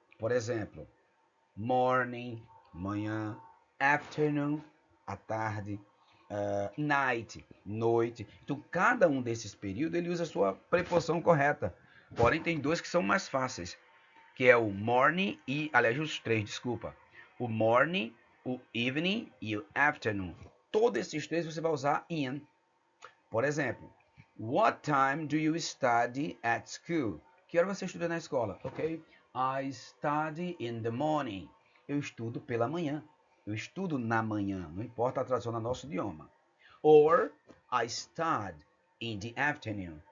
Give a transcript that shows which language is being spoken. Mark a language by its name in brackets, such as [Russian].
[Portuguese] Por exemplo, morning, manhã, afternoon, à tarde, night, noite. Então, cada um desses períodos ele usa a sua preposição correta. Porém, tem dois que são mais fáceis, que é o morning e, aliás, os três, desculpa. O morning, o evening e o afternoon. Todos esses três você vai usar in. Por exemplo, [English] what time do you study at school? [Portuguese] Que hora você estuda na escola? [English] Ok? I study in the morning. [Portuguese] Eu estudo pela manhã. Eu estudo na manhã. Não importa a tradução no nosso idioma. [English] Or I study in the afternoon.